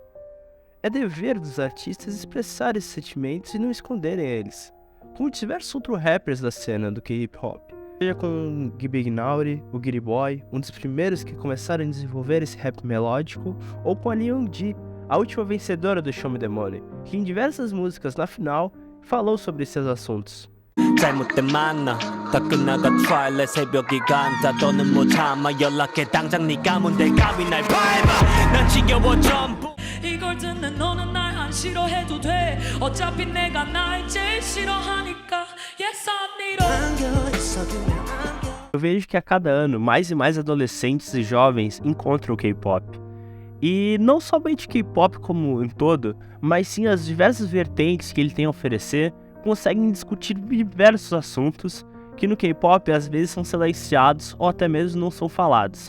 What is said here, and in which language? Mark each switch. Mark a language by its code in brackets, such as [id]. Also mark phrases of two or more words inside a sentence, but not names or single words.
[pt] É dever dos artistas expressar esses sentimentos e não esconderem eles, como diversos outros rappers da cena do K-hip hop, seja com o Big Naughty, o Giddy Boy, um dos primeiros que começaram a desenvolver esse rap melódico, ou com a Leon G, a última vencedora do Show Me The Money, que em diversas músicas na final falou sobre esses assuntos. [ko] 잘못된 만나 다 끝나가 트와일렛 새벽이 간다 더는 못 참아 연락해 당장 네가 뭔데 감히 날 밟아 난 지겨워 전부 이걸 듣는 너는 날 안 싫어해도 돼 어차피 내가 날 제일 싫어하니까 [en] Yes I need [pt] Eu vejo que a cada ano mais e mais adolescentes e jovens encontram o K-pop. E não somente o K-pop como um todo, mas sim as diversas vertentes que ele tem a oferecer, conseguem discutir diversos assuntos que no K-pop às vezes são silenciados ou até mesmo não são falados.